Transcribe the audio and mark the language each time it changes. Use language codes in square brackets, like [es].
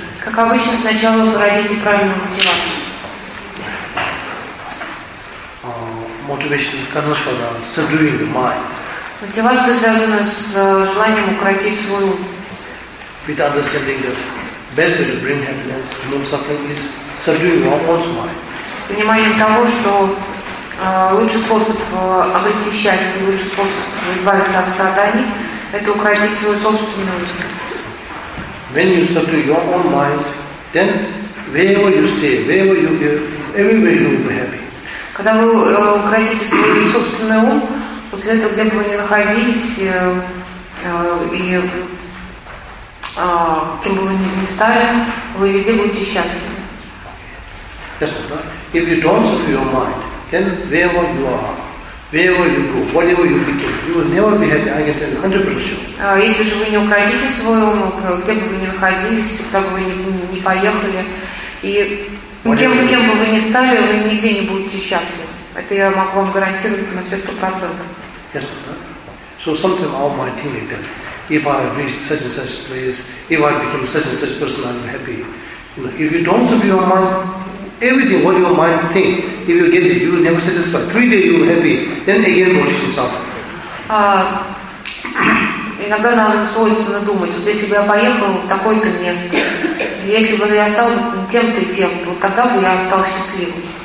[ru] Как обычно, сначала вы родите правильную мотивацию. [en] Motivation comes from the subduing the mind. [ru] Мотивация связана с желанием укротить свой ум. [en] With understanding that best way to bring happiness, no suffering, is subduing one's mind. [ru] Пониманием того, что лучший способ обрести счастье, лучший способ избавиться от страданий, это укротить свой собственный ум. [en] When you subdue your own mind, then wherever you stay, wherever you go, everywhere you will be happy. [ru] Когда вы укротите свой собственный ум, после этого, где бы вы ни находились, кем бы вы ни стали, вы везде будете счастливы. [en] Yes, if you don't subdue your mind, then wherever you are, wherever you go, whatever you become, you will never be happy, I can tell you 100% sure. [ru] Если же вы не укротите свой ум, где бы вы ни находились, куда бы вы ни поехали, и кем бы вы ни стали, вы нигде не будете счастливы. Это я могу вам гарантировать на все 100%. [en] Yes, so sometimes all my team like that. If I reached such and such place, if I become such and such person, I'm happy. If you don't subdue your mind, everything what your mind think, if you get it, you will never satisfy. 3 days you will happy, then again motivation suffer. [ru] Иногда нам свойственно думать, вот если бы я поехал в такое-то место, если бы я стал тем-то и тем-то, вот тогда бы я стал счастливым.